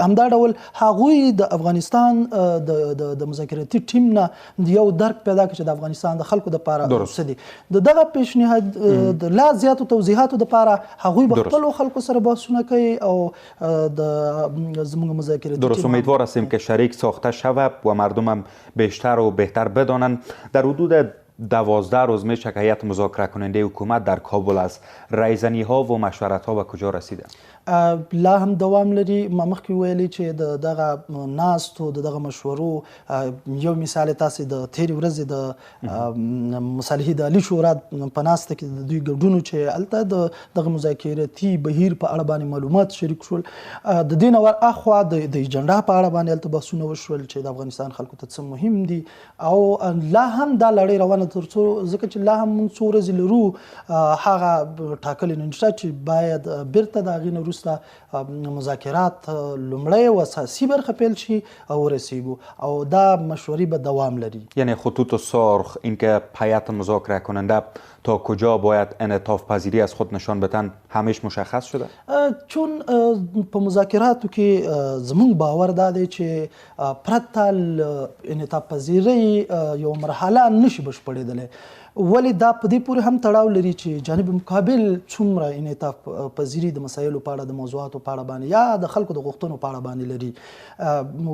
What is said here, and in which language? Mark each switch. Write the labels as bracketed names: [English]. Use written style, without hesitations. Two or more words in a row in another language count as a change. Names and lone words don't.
[Pashto] همدا ډول هغوی د افغانستان د مذاکراتي ټیم نه یو درک پیدا کړ چې د افغانستان د خلکو دپاره څه دي. د دغه پیشنهاد د لا زیاتو توضیحاتو دپاره هغوی به خپلو خلکو سره بحثونه کوي او د زموږ مذاکراتي [Persian] درست امیدوار هستیم که شریک ساخته شود و مردم هم بیشتر و بهتر بدانند. در حدود 12 روز میشه که هیئت مذاکره کننده حکومت در کابل است. رایزنی ها و مشورت ها به کجا رسیده؟ [Pashto] لا هم دوام لري. ما مخکې ویلي چې د دغه ناستو د دغه مشورو یو مثال تاسې د تېرې ورځې د مصالحې د عالي شورا په ناسته کې د دوی ګډون چې هلته دغه مذاکراتي بهیر په اړه باندې معلومات شریک شول. د دې نه ورهاخوا د ایجنډا په اړه باندې هلته بحثونه وشول چې د افغانستان خلکو ته څه مهم دي، او لا هم دا لړۍ روانه تر څو ځکه چې لا هم موږ څو ورځې لرو هغه ټاکلې نشته چې باید بیرته د هغې نه وروسته مذاکرات لومړی و اساسي برخه پیل شي او ورسیږو، او دا مشورې به دوام لري. [Persian] یعنی خطوط سرخ، اینکه هیئت مذاکره کننده تا کجا باید انعطاف پذیری از خود نشان بدن همیش مشخص شده؟ [Pashto] چون په مذاکراتو کې زموږ باور دا دی چې پرته انعطاف پذیری یو مرحله نشي بشپړېدلی. ولی دا په دې پورې هم تړاو لري چې جانب مقابل څومره انعطاف پذیری د مسایلو په اړه، د موضوعاتو په اړه باندې یا د خلکو د غوښتنو په اړه باندې لري.